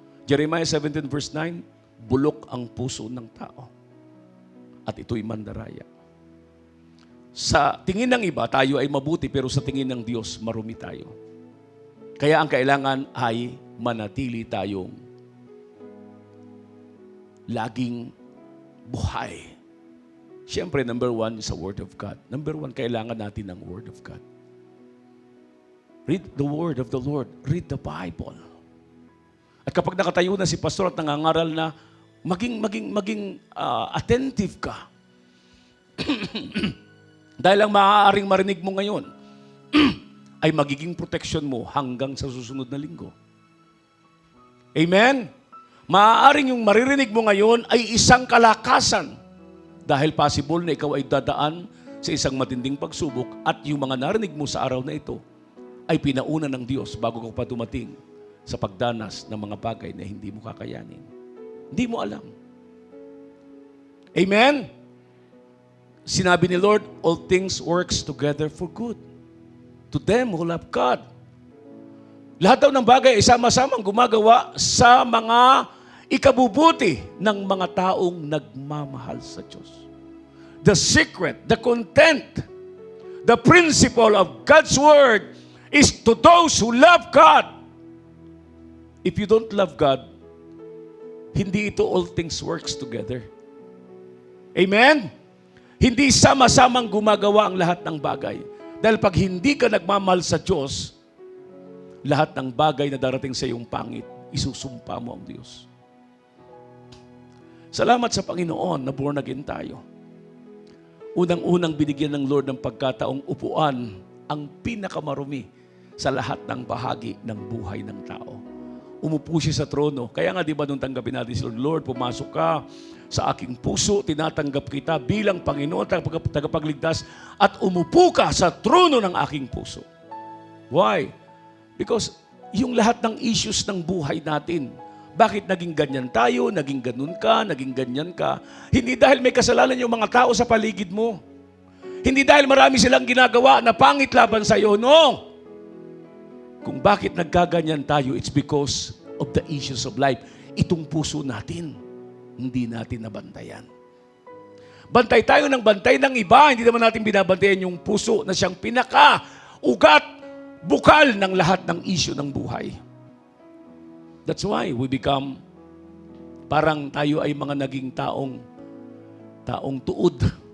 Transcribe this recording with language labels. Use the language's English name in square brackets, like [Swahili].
[Filipino] Jeremiah 17 verse 9, bulok ang puso ng tao. At ito'y mandaraya. Sa tingin ng iba, tayo ay mabuti, pero sa tingin ng Diyos, marumi tayo. Kaya ang kailangan ay manatili tayong laging buhay. [English] Siyempre, number one is the Word of God. Number one, [Filipino] kailangan natin ng [English] Word of God. Read the Word of the Lord. Read the Bible. [Filipino] At kapag nakatayo na si pastor at nangangaral na, maging attentive ka. Dahil ang maaaring marinig mo ngayon ay magiging protection mo hanggang sa susunod na linggo. Amen? Maaaring yung maririnig mo ngayon ay isang kalakasan dahil possible na ikaw ay dadaan sa isang matinding pagsubok at yung mga narinig mo sa araw na ito ay pinauna ng Diyos bago ka pa dumating sa pagdanas ng mga bagay na hindi mo kakayanin. Hindi mo alam. Amen? Sinabi ni Lord, [English] all things works together for good to them who love God. [Filipino] Lahat daw ng bagay ay sama-samang gumagawa sa mga ikabubuti ng mga taong nagmamahal sa Diyos. [English] The secret, the content, the principle of God's Word is to those who love God. If you don't love God, [Filipino] hindi ito [English] all things works together. Amen? [Filipino] Hindi sama-samang gumagawa ang lahat ng bagay. Dahil pag hindi ka nagmamahal sa Diyos, lahat ng bagay na darating sa iyong pangit, isusumpa mo ang Diyos. Salamat sa Panginoon na born again tayo. Unang-unang binigyan ng Lord ng pagkataong upuan ang pinakamarumi sa lahat ng bahagi ng buhay ng tao. Umupo siya sa trono. Kaya nga di ba nung tanggapin natin si Lord, pumasok ka sa aking puso, tinatanggap kita bilang Panginoon, tagapagligtas, at umupo ka sa trono ng aking puso. Why? Because yung lahat ng issues ng buhay natin, bakit naging ganyan tayo, naging ganun ka, naging ganyan ka, hindi dahil may kasalanan yung mga tao sa paligid mo. Hindi dahil marami silang ginagawa na pangit laban sa iyo. No! Kung bakit nagkaganyan tayo, [English] it's because of the issues of life. [Filipino] Itong puso natin, hindi natin nabantayan. Bantay tayo ng bantay ng iba, hindi naman natin binabantayan yung puso na siyang pinaka-ugat, bukal ng lahat ng issue ng buhay. [English] That's why we become, [Filipino] parang tayo ay mga naging taong tuod.